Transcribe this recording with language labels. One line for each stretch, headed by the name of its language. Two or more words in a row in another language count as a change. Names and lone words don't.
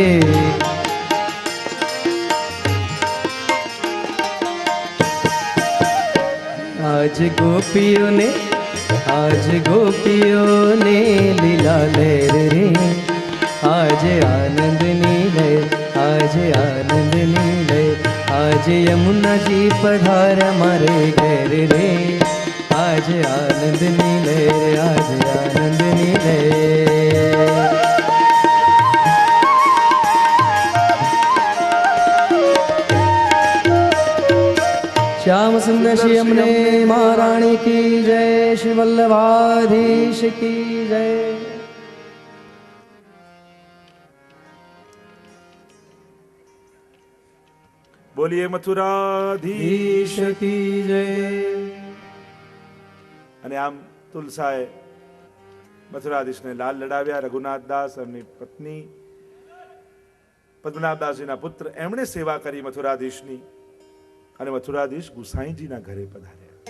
Gujarati: આજ ગોપીઓને લીલા લહેર રે, આજે આનંદની લહેર, આજે આનંદની લહેર. આજે યમુનાજી પધાર્યા મારે ઘેર રે, આજે આનંદની લહેર, આજે આનંદની લહેર.
Hindi: श्याम सुंदर श्री अमने महारानी की जय, श्री वल्लभाधीश की जय.
Gujarati: બોલીએ મથુરાધીશ
Hindi: की जय.
Gujarati: અને આમ તુલસાએ મથુરાધીશને લાલ લડાવ્યા. રઘુનાથ દાસ એમની પત્ની પદ્મનાભદાસજીના પુત્ર એમણે સેવા કરી મથુરાધીશની, અને મથુરાધીશ ગુસાઈજીના ઘરે પધાર્યા.